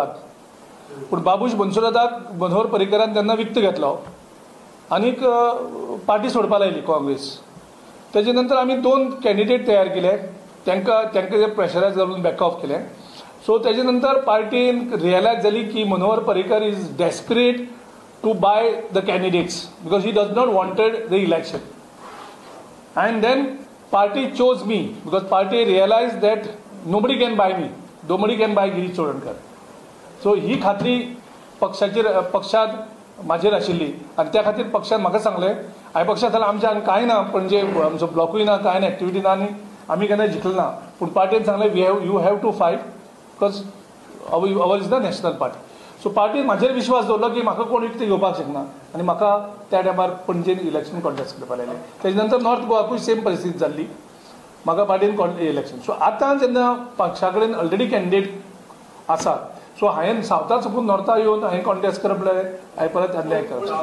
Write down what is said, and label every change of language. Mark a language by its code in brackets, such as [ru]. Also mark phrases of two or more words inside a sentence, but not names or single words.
[kok] पूण बाबूश मनसुराताक मनोहर पर्रीकरान तेन्ना विकतो घेतलो आनीक पार्टी सोडपा लायली काँग्रेस. तेजे नंतर आमी 2 कॅन्डिडेट तयार केले, तांकां प्रेशरायज करून [en] back off [kok] केलें. [en] सो [kok] तेजे नंतर पार्टीन रियलायज जाली की [en] Manohar Parrikar is desperate to buy the candidates because he does not wanted the election. and then party chose me because party realise that nobody can buy me, nobody can buy गिरीश चोडणकर. [kok] सो ही खात्री पक्षात म्हाजेर आशिल्ली आनी त्या खातीर पक्षान म्हाका सांगलें, हांवें पक्षांत जाल्यार आमच्या हांगा कांय ना, पणजे आमचो ब्लॉकूय ना, कांय ना, एक्टिविटी ना आनी आमी केन्ना जिखले ना. पूण पार्टीन सांगलें [en] you have to fight because our is the national party. [kok] सो पार्टीन म्हाजेर विश्वास दवरलो की म्हाका कोण विकतें घेवपाक शकना आनी म्हाका त्या टायमार पणजेन [en] election contest [kok] करपाक लायलें. तेजे नंतर नॉर्थ गोवाकूय सेम परिस्थिती जाल्ली, म्हाका पार्टीन इलेक्शन. सो आतां जेन्ना पक्षा कडेन [en] already candidate [kok] आसा, सो हांवें सावथाक साकून नॉर्था येवन हांवें कॉन्टेस्ट करप जाल्यार हांवें परत अन्याय करप.